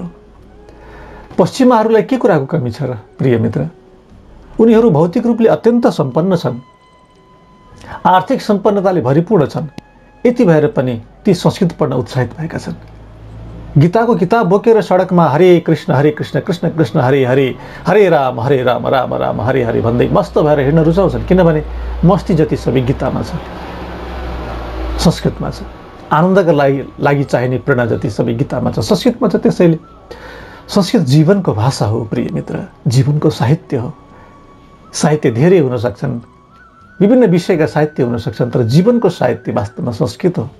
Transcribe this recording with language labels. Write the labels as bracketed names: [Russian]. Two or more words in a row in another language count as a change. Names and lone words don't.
[Nepali] पश्चिमाहरूलाई के कुराको कमी छ र प्रिय मित्र? उनीहरू भौतिक रूपले अत्यन्त सम्पन्न छन्, आर्थिक सम्पन्नताले भरिपूर्ण छन्। यति भएर पनि ती संस्कृत पढ्न उत्साहित भएका छन्। गीताको किताब बोकेर सडकमा [Sanskrit] हरे कृष्ण कृष्ण कृष्ण हरे हरे, हरे राम राम राम हरे हरे [Nepali] भन्दै मस्त भएर हिँड्न रुचाउँछन्, किनभने मस्ती जति सबै गीतामा छ, संस्कृतमा छ। आनन्दका लागि चाहिने प्रेरणा जति सबै गीतामा छ, संस्कृतमा छ। त्यसैले संस्कृत जीवनको भाषा हो प्रिय मित्र, जीवनको साहित्य हो। साहित्य धेरै हुन सक्छन्, विभिन्न विषयका साहित्य हुन सक्छन्, तर जीवनको साहित्य वास्तवमा संस्कृत हो।